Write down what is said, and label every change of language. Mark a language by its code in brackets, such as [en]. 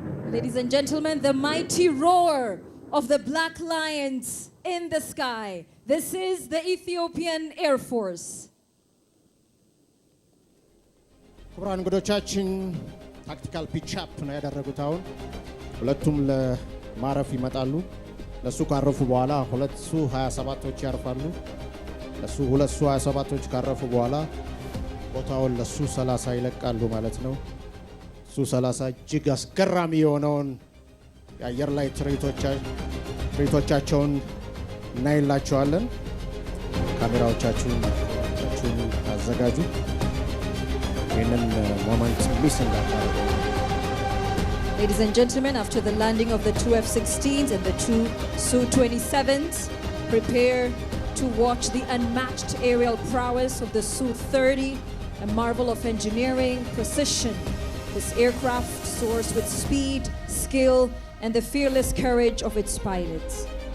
[en] Ladies and gentlemen, the mighty roar of the black lions in the sky. This is the Ethiopian Air Force. [am] ክቡራን እንግዶቻችን ታክቲካል ፒቻፕ ነው ያደረጉት። አሁን ሁለቱም ለማረፍ ይመጣሉ። ለሱ ካረፉ በኋላ ሁለት ሱ 27ቶች ያርፋሉ። ለሱ ሁለት ሱ 27ቶች ካረፉ በኋላ ቦታውን ለሱ 30 ይለቃሉ ማለት ነው። ሱ 30 እጅግ አስገራሚ የሆነውን የአየር ላይ ትርኢቶቻቸውን እናይላቸዋለን። ካሜራዎቻችሁን አዘጋጁ። ይህንን ሞመንት ሚስ እንዳታደርጉ። [en] Ladies and gentlemen, after the landing of the 2 F-16s and the 2 Su-27s, prepare to watch the unmatched aerial prowess of the Su-30, a marvel of engineering, precision. This aircraft soars with speed, skill, and the fearless courage of its pilots.